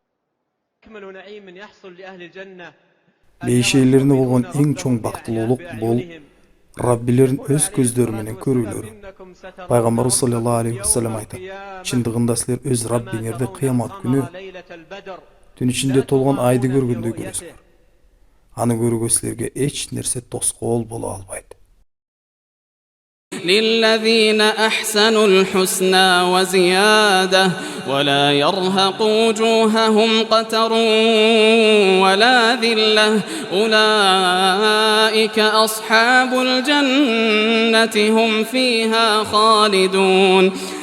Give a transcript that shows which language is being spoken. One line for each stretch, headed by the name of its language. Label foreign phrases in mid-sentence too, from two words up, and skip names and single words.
Kyrgyz: Бейиш ээлерине болгон эң чоң бактылуулук бул Раббилерин өз көздөрү менен көрүүлөрү. Пайгамбарыбыз
Arabic: صلى الله عليه وسلم
Kyrgyz: айтат: "Чындыгында силер өз Раббиңерди кыямат күнү түн ичинде толгон айды көргөндөй көрөсүңөр. Аны көрүүгө силерге эч нерсе тоскоол боло албайт."
Arabic: للذين أحسنوا الحسنى وزيادة ولا يرهق وجوههم قتر ولا ذلة أولئك أصحاب الجنة هم فيها خالدون